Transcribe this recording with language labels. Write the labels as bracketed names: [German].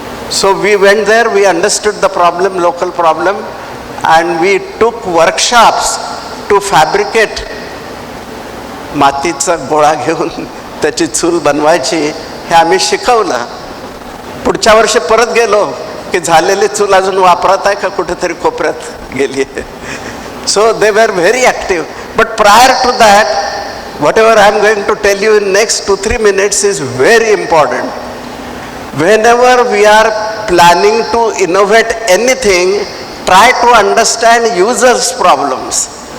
[English] So we went there, we understood the problem, local problem, and we took workshops to fabricate. [Marathi] मातीचा गोळा घेऊन त्याची चूल बनवायची हे आम्ही शिकवलं. पुढच्या वर्षी परत गेलो की झालेली चूल अजून वापरात आहे का, कुठेतरी कोपऱ्यात गेली आहे. [English] So they were very active. But prior to that, whatever I am going to tell you in next 2-3 minutes is very important. Whenever we are planning to innovate anything, try to understand users' problems.